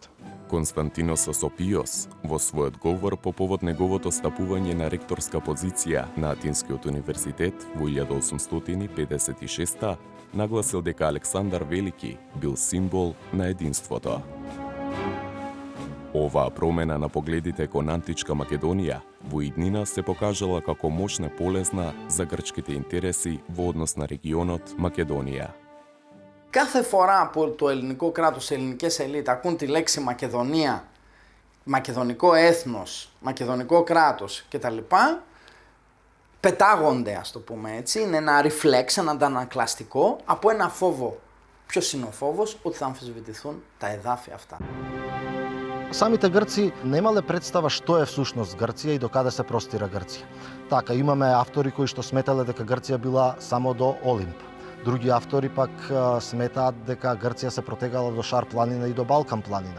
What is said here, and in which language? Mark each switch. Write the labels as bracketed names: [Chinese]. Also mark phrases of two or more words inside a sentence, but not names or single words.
[Macedonian] Константинос Осопиос, во својот говор по повод неговото стапување на ректорска позиција на Атинскиот универзитет во 1856, нагласил дека Александар Велики бил символ на единството. Оваа промена на погледите кон античка Македонија во иднина се покажала како мощна полезна за грчките интереси во однос на регионот Μακεδονία. [Greek] Κάθε φορά που το ελληνικό κράτος, οι ελληνικές ελίτ ακούν τη λέξη Μακεδονία, μακεδονικό έθνος, μακεδονικό κράτος κτλ, πετάγονται, ας το πούμε έτσι, είναι ένα reflex, ένα αντανακλαστικό από ένα φόβο. Ποιος είναι ο φόβος? Ότι θα αμφισβητηθούν τα εδάφια αυτά. [Macedonian] Самите Грци немале представа што е всушност Грција и до каде се простира Грција. Така, имаме автори кои што сметале дека Грција била само до Олимп. Други автори пак сметаат дека Грција се протегала до Шар планина и до Балкан планина.